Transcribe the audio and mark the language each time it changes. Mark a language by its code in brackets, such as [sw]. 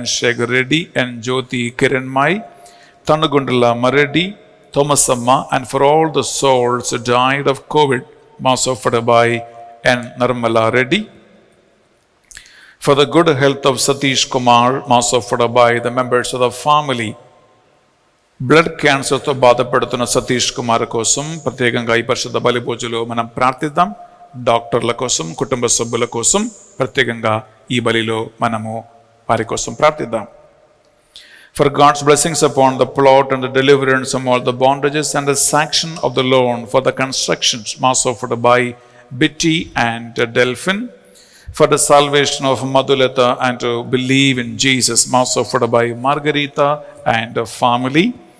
[en] Shekhar Reddy, and Jyoti Kiranmai, Tanagundala Mareddy, Thomas Amma, and for all the souls who died of COVID, mass offered by N. Nirmala Reddy. For the good health of Satish Kumar, mass offered by the members of the family. [te] Blood క్యాన్సర్తో బాధపడుతున్న సతీష్ కుమార్ కోసం ప్రత్యేకంగా ఈ పరిశుద్ధ బలి పూజలో మనం ప్రార్థిద్దాం. డాక్టర్ల కోసం, కుటుంబ సభ్యుల కోసం ప్రత్యేకంగా ఈ బలిలో మనము వారి కోసం ప్రార్థిద్దాం. [en] For God's blessings upon the plot and the deliverance from all the bondages and the sanction of the loan for the constructions, mass offered by Bitty and Delphin. For the salvation of Madhulata and to believe in Jesus, mass offered by Margarita and family.